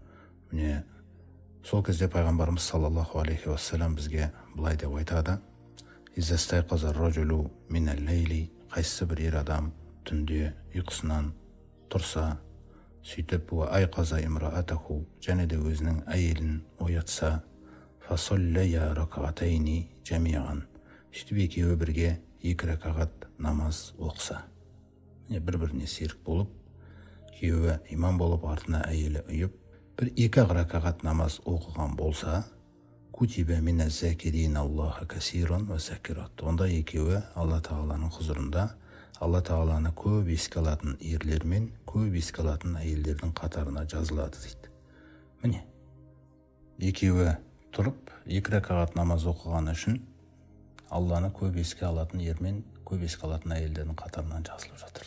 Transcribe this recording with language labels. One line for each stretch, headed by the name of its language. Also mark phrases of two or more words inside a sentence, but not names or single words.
Kazakh: Сол кезде пайғамбарымыз
Arabic: صلى الله عليه وسلم
Kazakh: бізге былай деп айтады:
Arabic: «إذا استيقظ الرجل من الليل»,
Kazakh: қайсы бір ер адам түнде ұйқысынан тұрса, сөйтіп
Arabic: أيقظ امرأته,
Kazakh: және де өзінің әйелін оятса,
Arabic: فصليا ركعتين جميعا,
Kazakh: сөйтіп екеуі бірге 2 ракағат намаз оқыса. Бір-біріне серік болып, күйеуі имам болып, артына әйелі ұйып, бір 2 ракағат намаз оқыған болса,
Arabic: كتبا من الذاكرين الله كثيرا والذاكرات.
Kazakh: Онда екеуі Алла тағаланың хұзырында Алла тағаланы көп еске алатын ерлер мен көп еске алатын әйелдердің қатарына жазылады дейді. Екеуі тұрып 2 ракағат намаз оқыған үшін Алланы көп еске алатын ер мен көп еске алатын әйелдердің қатарынан жазылып жатыр.